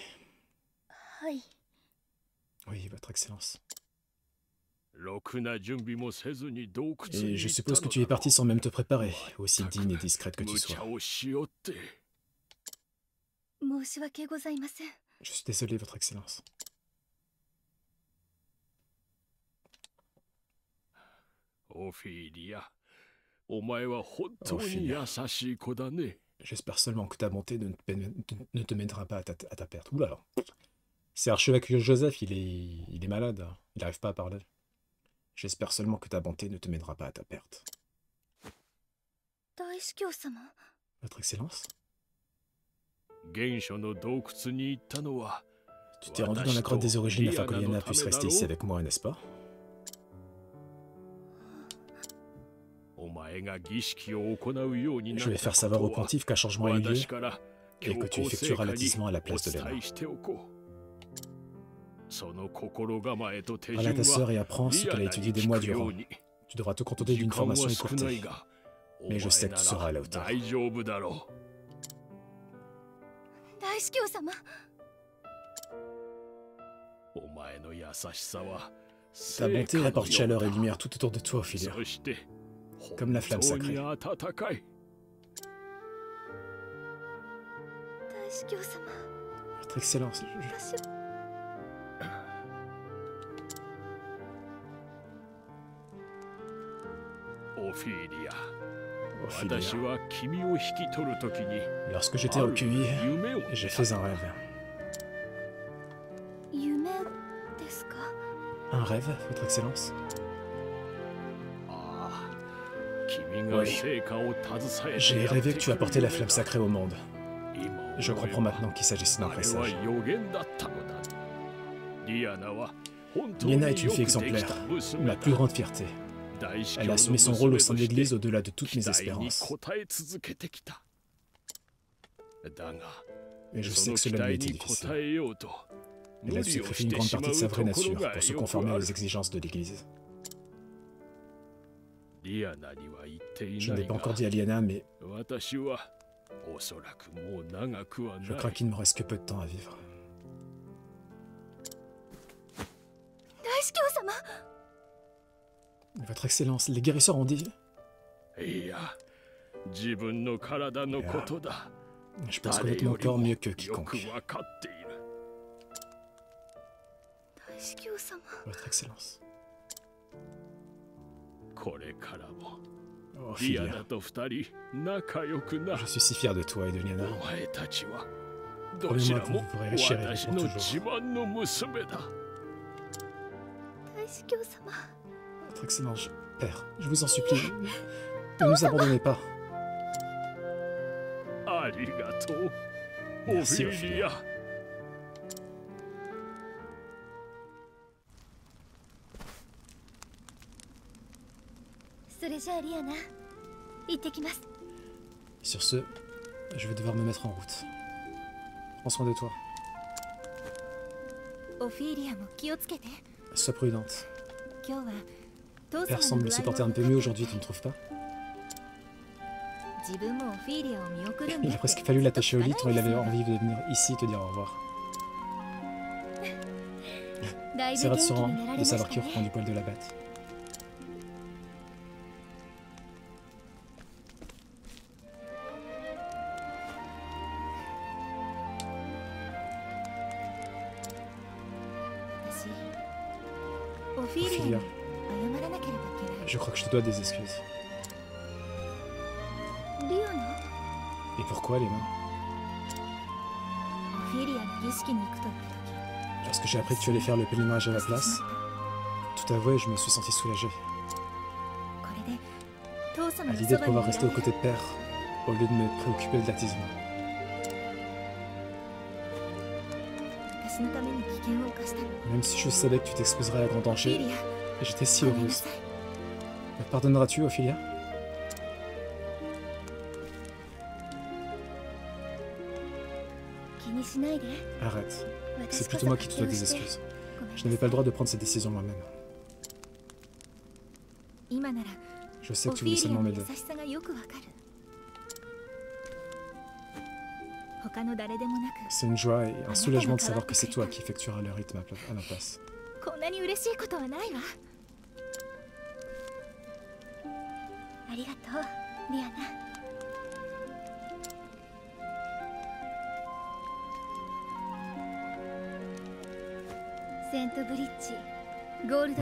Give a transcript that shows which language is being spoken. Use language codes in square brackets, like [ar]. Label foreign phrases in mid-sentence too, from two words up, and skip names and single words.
[ja] はい [fr] Oui, Votre Excellence. [ja] ろくな準備もせずに洞窟 [fr] Et [ja] に [fr] je [ja] 行った [fr] suppose que [ja] の [fr] tu es [ja] だろ [fr] parti sans même te préparer, aussi digne et discrète que [ja] う。 [fr] tu [ja] 無 [fr] sois. [ja] 茶をしよって。申し訳ございません [fr] Je suis désolé, Votre Excellence. [ja] オフィリア。お前は本当に優しい子だね。 [fr] J'espère seulement que ta bonté ne te mènera pas à ta perte. Ouh là là. C'est archevêque Joseph, il est malade. Il n'arrive pas à parler. J'espère seulement que ta bonté ne te mènera pas à ta perte. [ja] 大司教様。 [fr] Votre Excellence? [ja] 原初の洞窟に行ったのは [fr] Tu t'es rendu dans la grotte des origines afin que Liana puisse rester ici avec moi, n'est-ce pas? [ja] お前が儀式を行うようにな [fr] Je [ja] っ [fr] vais [ja] た [fr] faire savoir au [ja] ことは [fr] pontife qu'un changement a eu lieu [ja] 私から [fr] et que tu effectueras l'attisement à la place de [ja] お [fr] Léna. [ja] 伝えしておこう。その心構えと手 [fr] Parle à [ja] 順 [fr] ta sœur [ja] は [fr] et apprends ce [ja] リア [fr] qu'elle a [ja] ナ [fr] étudié [ja] に [fr] des [ja] 聞 [fr] mois [ja] くよ [fr] durant. [ja] うに。 [fr] Tu devras te contenter [ja] 時 [fr] d'une [ja] 間は [fr] formation [ja] 少ない [fr] écourtée. [ja] が、 [fr] Mais je sais que tu seras à la [ja] お [fr] hauteur. [ja] 前なら大丈夫だろ大司教様。う。お前の優しさは [fr] Ta bonté apporte chaleur et lumière tout autour de toi, Ophilia. [ja] そして [fr] Comme la flamme [ja] 本当 [fr] sacrée. [ja] に温かい。大司教様。 [fr] Votre Excellence, [ja] 私。オフィリア、 [fr] Ophilia. [ja] 私は君を引き取るときに [fr] Lorsque j'étais recueilli, [ja] 夢を [fr] j'ai fait un rêve. [ja] 夢ですか。 [fr] Un rêve, Votre Excellence? [ja] ああ、君が [fr] Oui. [ja] 成果を携えて [fr] J'ai [ja] やって [fr] rêvé que tu apportais la [ja] くれ [fr] flamme [ja] る [fr] sacrée au monde. [ja] 今 [fr] Je [ja] 思え [fr] comprends [ja] ば [fr] maintenant qu'il s'agissait d'un [ja] あれは [fr] présage. [ja] 予言だったのだ。リアナは本当に [fr] Liana [ja] よ [fr] est une [ja] く [fr] fille [ja] できた [fr] exemplaire, [ja] 娘 [fr] ma [ja] だ。 [fr] plus grande fierté. [ja] 大司教 [fr] Elle [ja] の [fr] a assumé son rôle au sein de [ja] 娘と [fr] l'Église [ja] して [fr] au-delà de toutes mes [ja] 期待に [fr] espérances. [ja] 応え続けてきた。だが、 [fr] Et je [ja] そ [fr] sais [ja] の [fr] que [ja] 期 [fr] cela lui [ja] 待 [fr] était [ja] に [fr] difficile. [ja] 応えようと、 [fr] Elle [ja] 無 [fr] a [ja] 理を [fr] sacrifié [ja] し [fr] une [ja] て [fr] grande [ja] しま [fr] partie [ja] う [fr] de sa [ja] と [fr] vraie [ja] ころ [fr] nature [ja] が [fr] pour se [ja] よ [fr] conformer [ja] くあ [fr] aux [ja] る。 [fr] exigences de l'Église. [ja] リアナには言ってい [fr] Je [ja] な [fr] n'ai [ja] い [fr] pas [ja] が [fr] encore、dit à Liana, mais [ja] 私はおそらくもう長くは [fr] je [ja] な [fr] crains [ja] い。 [fr] qu'il ne me reste que peu de temps à vivre. [ja] 大司教様。 [fr] Votre Excellence, les guérisseurs ont dit... [ja] いや、自分の体のことだ。 [fr] Je pense [ja] 誰 [fr] connaître mon [ja] より [fr] corps [ja] も [fr] mieux que [ja] よく [fr] quiconque. [ja] わかっている。大司教様。 [fr] Votre Excellence. [ja] これからも [fr] Oh, [ja] リア [fr] Ophilia, [ja] ナと二人仲良くな。 [fr] je suis si fier de toi et de Liana. [ja] お前たちはどちらも [fr] Promets-moi que vous pourrez chérir [ja] 私 [fr] pour [ja] の [fr] toujours. [ja] 自慢の娘だ。大司教様。 [fr] Votre Excellence, Père, je vous en supplie, ne nous abandonnez pas. [ja] ありがとう、オフ [fr] Merci, [ja] ィリア。それじゃあリアナ、行ってきます。 [fr] Sur ce, je vais devoir me mettre en route. Prends soin de toi. [ja] オフィリアも気をつけて。 [fr] Sois prudente. [ja] 今日は父 [fr] Père [ja] 様の [fr] semble [ja] 具 [fr] se [ja] 合 [fr] porter [ja] を [fr] un peu mieux aujourd'hui, tu ne trouves pas? [ja] 自分もオフィリアを見送るん [fr] Il [ja] だ [fr] a [ja] って [fr] presque fallu l'attacher au lit [ja] ずっ [fr] tant [ja] と [fr] il [ja] 聞か [fr] avait [ja] ないん [fr] envie de venir ici te dire au revoir. [ja] だいぶ [fr] C'est [ja] 元気 [fr] rassurant [ja] になられ [fr] de [ja] ました [fr] savoir qu'il [ja] ね。 [fr] reprend du poil de la bête. Ophilia, [ja] 謝らなければいけない。 [fr] Je crois que je te dois des excuses. [ja] リアナ、 [fr] Et pourquoi, Léna? [ja] オフィリアの儀式に行くと言った時、 [fr] Lorsque j'ai appris que tu allais faire le pèlerinage à ma place, tout avoué, je me suis senti soulagé. [ja] これで父様 [fr] À [ja] の [fr] l'idée [ja] そ [fr] de [ja] ばにいら [fr] pouvoir [ja] れ [fr] rester aux [ja] る。 [fr] côtés de père, au lieu de me préoccuper de l'attisement. [ja] 私のために危険を冒したの。 [fr] Même si je savais que tu t'exposerais à grand [ja] オフィ [fr] danger, [ja] リア、 [fr] j'étais si [ja] ごめんな [fr] heureuse. [ja] さい。 [fr] Me pardonneras-tu, Ophilia? [ja] 気にしないで。 [fr] Arrête. [ja] 私 [fr] C'est [ja] こ [fr] plutôt [ja] そ [fr] moi [ja] 発 [fr] qui te dois [ja] 狂 [fr] des [ja] して [fr] excuses. [ja] ごめんな [fr] Je [ja] さい [fr] n'avais pas le droit de prendre cette décision moi-même. [ja] 今なら [fr] Je sais [ja] オ [fr] que [ja] フ [fr] tu [ja] ィ [fr] voulais [ja] リア [fr] seulement [ja] の [fr] m'aider. [ja] 優しさがよくわかる。他の誰でもなく、 [fr] C'est une joie et un soulagement de savoir que c'est toi qui effectueras le rythme à ma place. [ja] こんなに嬉しいことはないわ。ありがとう、リアナ。セントブリッジ、ゴールド